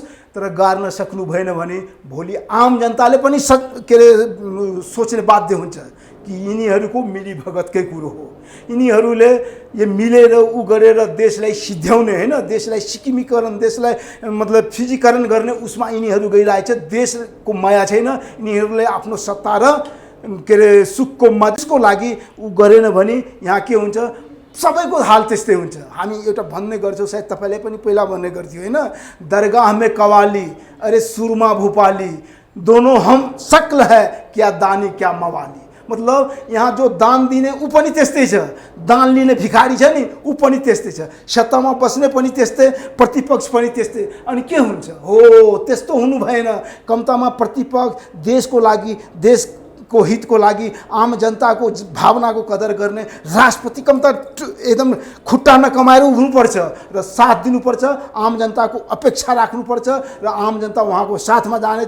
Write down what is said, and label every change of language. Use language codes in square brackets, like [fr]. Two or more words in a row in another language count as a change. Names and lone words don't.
[ne] तर गाड्न सक्नु भएन भने भोलि आम जनताले पनि के अरे सोच्ने बाध्य हुन्छ कि यिनीहरूको मिलीभगतकै कुरो हो, यिनीहरूले यो मिलेर ऊ गरेर देशलाई सिद्ध्याउने होइन, देशलाई सिक्किमीकरण, देशलाई मतलब फिजीकरण गर्ने उसमा यिनीहरू गइरहेछ। देशको माया छैन, यिनीहरूले आफ्नो सत्ता र के अरे सुखको मजको लागि ऊ गरेन भने यहाँ के हुन्छ, सबैको हाल त्यस्तै हुन्छ। हामी एउटा भन्ने गर्छौँ, सायद तपाईँले पनि पहिला भन्ने गर्थ्यो होइन, [hi] दरगाह में कवाली अरे सुरमा भूपाली दोनों हम शक्ल है क्या दानी क्या मवाली। [ne] मतलब यहाँ जो दान दिने ऊ पनि त्यस्तै छ, दान लिने भिखारी छ नि ऊ पनि त्यस्तै छ, सत्तामा बस्ने पनि त्यस्तै, प्रतिपक्ष पनि त्यस्तै। अनि के हुन्छ, हो त्यस्तो हुनु भएन। कम्तामा प्रतिपक्ष देशको लागि, देशको हितको लागि, आम जनताको भावनाको कदर गर्ने राष्ट्रपति कम्ता एकदम खुट्टा नकमाएर उभिनुपर्छ र साथ दिनुपर्छ, आम जनताको अपेक्षा राख्नुपर्छ र आम जनता उहाँको साथमा जानेछ।